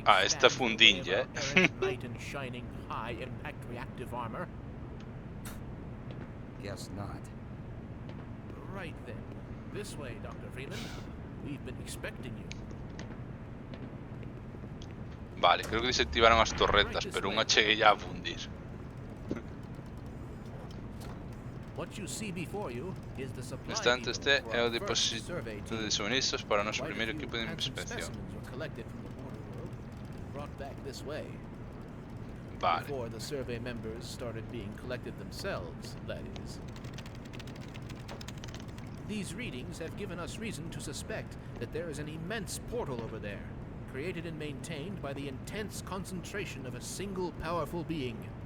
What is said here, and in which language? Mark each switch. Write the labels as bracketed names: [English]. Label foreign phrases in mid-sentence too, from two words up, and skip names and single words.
[Galician] esta [English] stands in the way of [Galician] fundinha, [English] our errant knight in shining, high-impact reactive armor. Guess not. Right then. This way, Dr. Freeman. We've been expecting you. [Galician] Vale, creo que desactivaron as torretas, pero unha cheguei a fundir. [English] What you see before you is the supply [Galician] Neste instante [English] depot [Galician] este [English] for [Galician] é o [English] our first [Galician] depósito [English] survey team. [Galician] de suministros para o noso [English] Quite a [Galician] primeiro [English] few [Galician] equipo de [English] handsome [Galician] inspección. [English] specimens were collected from the border world and brought back this way. [Galician] Vale. [English] Before the survey members started being collected themselves, that is. These readings have given us reason to suspect that there is an immense portal over there, created and maintained by the intense concentration of a single powerful being.